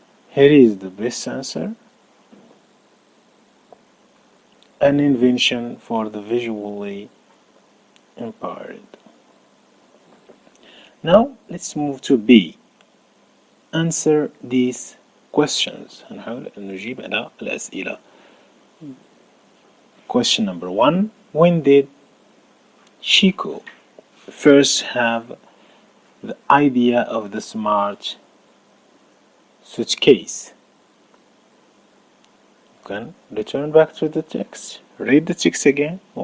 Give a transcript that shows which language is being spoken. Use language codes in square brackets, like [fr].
[en] Here is the best answer: an invention for the visually impaired. Now let's move to B. Answer these questions. [ar] هنحاول أن نجيب على الأسئلة. [en] Question number 1. When did Chico first have the idea of the smart suitcase? You can return back to the text. Read the text again.